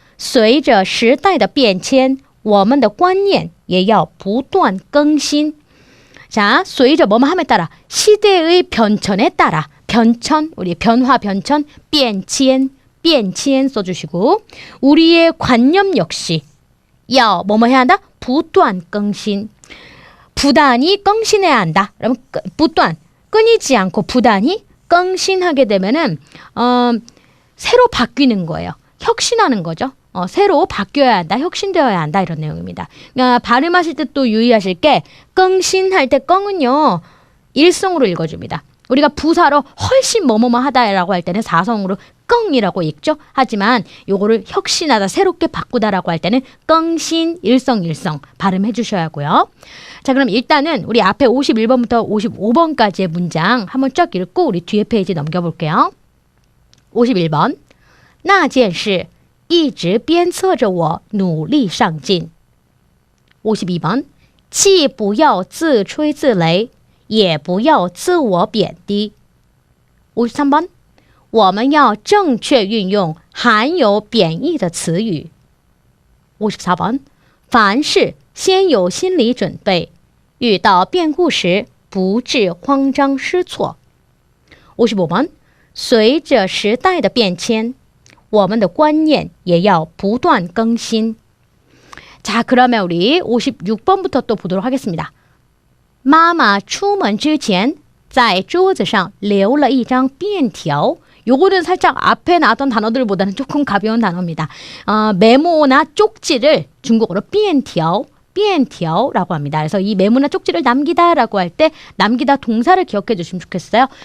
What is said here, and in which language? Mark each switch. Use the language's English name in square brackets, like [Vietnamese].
[Chinese] 随着时代的变迁我们的观念也要不断更新 [Korean] 자, 随着 뭐뭐 함에 따라 시대의 변천에 따라 변천, 우리 변화 변천, 变迁 써주시고 우리의 관념 역시 要 뭐뭐 해야 한다? [Chinese] 不断更新 [Korean] 부단히更新해야 한다. 그러면 不断 끊이지 않고 부단히 更新하게 되면은 새로 바뀌는 거예요. 혁신하는 거죠. 새로 바뀌어야 한다, 혁신되어야 한다 이런 내용입니다. 그러니까 발음하실 때 또 유의하실 게更新할 때 껑은요 일성으로 읽어줍니다. 우리가 부사로 훨씬 뭐뭐뭐 하다라고 할 때는 사성으로 껑이라고 읽죠. 하지만 요거를 혁신하다, 새롭게 바꾸다라고 할 때는 껑신, 일성 발음해 주셔야 하고요. 자, 그럼 일단은 우리 앞에 51번부터 55번까지의 문장 한번 쫙 읽고 우리 뒤에 페이지 넘겨볼게요. [Chinese] 51번 那件事一直鞭策着我努力上进 52번 既不要自吹自擂也不要自我贬低 53번 我们要正确运用含有贬义的词语 54번 凡事先有心理准备遇到变故时不致慌张失措 55번 随着时代的变迁我们的观念也要不断更新 [Korean] 자, 그러면 우리 56번부터 또 보도록 하겠습니다. [Chinese] 妈妈出门之前在桌子上留了一张便条 [Korean] 요거는 살짝 앞에 나왔던 단어들보다는 조금 가벼운 단어입니다. 메모나 쪽지를 중국어로 便条 便条라고 합니다. 그래서 이 메모나 쪽지를 남기다라고 할 때 남기다 동사를 기억해 주시면 좋겠어요.